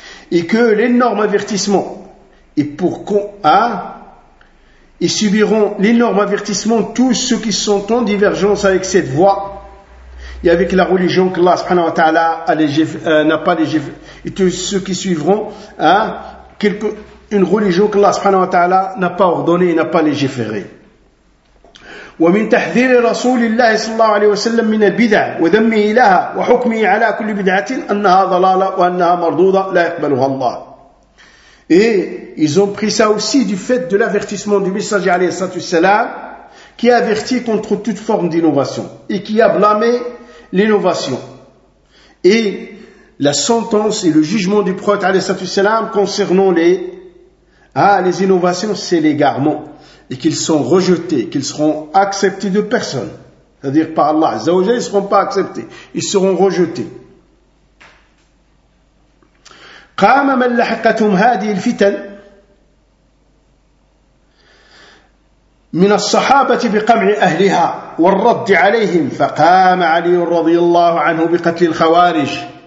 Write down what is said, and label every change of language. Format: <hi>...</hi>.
<fr>Et que l'énorme avertissement est pour qu'on, hein, ils subiront l'énorme avertissement tous ceux qui sont en divergence avec cette voie et avec la religion que Allah subhanahu wa ta'ala et tous ceux qui suivront, hein, une religion que Allah subhanahu wa ta'ala n'a pas ordonnée et n'a pas légiférée.</fr> <ar>ومن تحذير رسول الله صلى الله عليه وسلم من البدع وذمه لها وحكمه على كل بدعة أنها ضلالة وأنها مردودة لا يقبلها الله.</ar> <fr>Et ils ont pris ça aussi du fait de l'avertissement du messager alayhi salatu wasalam, qui a averti contre toute forme d'innovation et qui a blâmé l'innovation. Et la sentence et le jugement du prophète alayhi salatu wasalam concernant les innovations, c'est l'égarement. Et qu'ils sont rejetés, qu'ils seront acceptés de personne. C'est-à-dire par Allah Azza wa Jalla, ils ne seront pas acceptés. Ils seront rejetés.</fr> <ar>قام من لحقتهم هذه الفتن من الصحابة بقمع أهلها والرد عليهم فقام علي رضي الله عنه بقتل الخوارج</ar>